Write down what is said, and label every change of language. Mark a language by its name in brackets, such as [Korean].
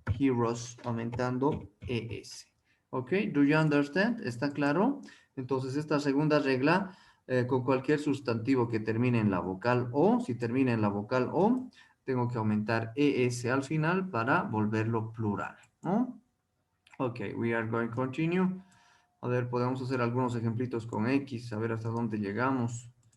[Spanish] Heroes, aumentando ES. ¿Ok? [English] Do you understand? [Spanish] ¿Está claro? Entonces, esta segunda regla, con cualquier sustantivo que termine en la vocal O, si termina en la vocal O, tengo que aumentar ES al final para volverlo plural, ¿no? [English] Ok, we are going to continue. [Spanish] A ver, podemos hacer algunos ejemplitos con X, a ver hasta dónde llegamos.